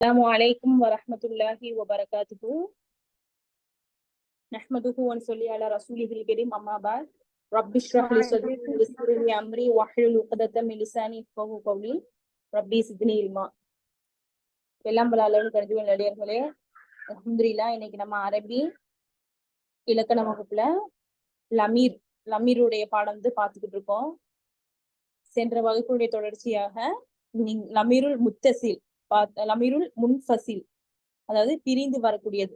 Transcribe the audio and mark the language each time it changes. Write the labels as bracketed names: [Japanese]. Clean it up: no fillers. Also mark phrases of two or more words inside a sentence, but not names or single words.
[Arabic] السلام عليكم ورحمة الله وبركاته. نحمده ونصلي على رسوله الكريم أما بعد. رب اشرح لي صدري ويسر لي أمري واحلل عقدة من لساني يفقهوا قولي. ربي زدني علما. [Tamil] எல்லாம் வல்ல அல்லாஹ்வின் கருத்துவின் நல்லடியார்களே, அல்ஹம்துலில்லாஹ். இன்னைக்கு நம்ம அரபி இலக்கண வகுப்புல லமீருடைய பாடம் வந்து பார்த்துக்கிட்டு இருக்கோம். சென்ற வகுப்புடைய தொடர்ச்சியாக [Arabic] الضمير المتصل الضمير المنفصل, [Tamil] அதாவது பிரிந்து வரக்கூடியது.